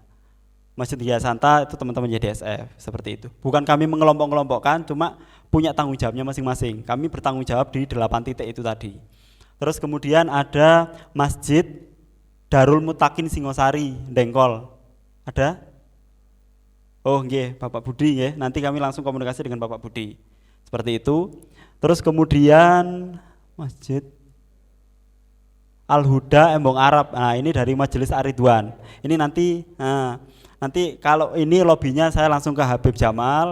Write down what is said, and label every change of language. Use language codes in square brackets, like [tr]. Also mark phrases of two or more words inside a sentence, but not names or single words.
[id] Masjid Gria Santa itu teman-teman YDSF seperti itu. Bukan kami mengelompok-kelompokkan, cuma punya tanggung jawabnya masing-masing. Kami bertanggung jawab di 8 titik itu tadi. Terus kemudian ada Masjid Darul Mutakin Singosari, Dengkol. Ada? Oh nggih, Bapak Budi nggih. Nanti kami langsung komunikasi dengan Bapak Budi. Seperti itu. Terus kemudian Masjid Al-Huda Embong Arab. Nah, ini dari Majelis Aridwan. Ini nanti kalau ini lobbynya saya langsung ke Habib Jamal.